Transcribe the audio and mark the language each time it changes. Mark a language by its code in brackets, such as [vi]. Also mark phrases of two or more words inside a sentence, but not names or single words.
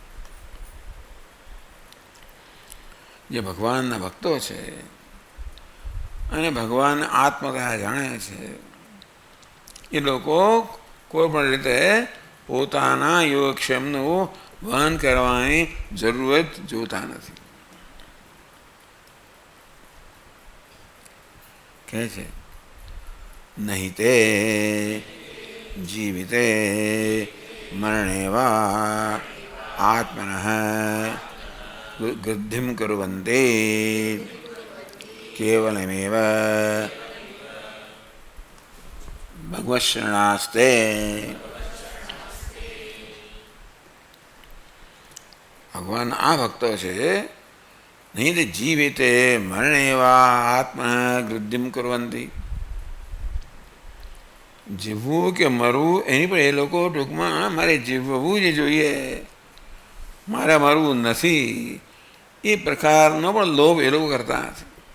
[gu] જે ભગવાનના ભક્તો છે અને ભગવાન આત્મતયા જાણે છે, એ લોકો કોઈ પણ રીતે પોતાના યોગક્ષેમનું વહન કરવાની જરૂરત જોતા નથી. કહે છે [sa] नहीं ते जीविते मरणे वा आत्मनः गृद्धिं कुर्वन्ति केवलमेव भगवत्शरणास्ते। [gu] ભગવાન આ ભક્તો છે [sa] नहीं ते जीविते मरणे वा आत्मा गृद्धिम कुर्वंति। [gu] જીવવું કે મરવું એની પણ એ લોકો ટૂંકમાં મારે જીવવું જ જોઈએ, મારે મરવું નથી એ પ્રકારનો પણ લોભ એ લોકો કરતા નથી।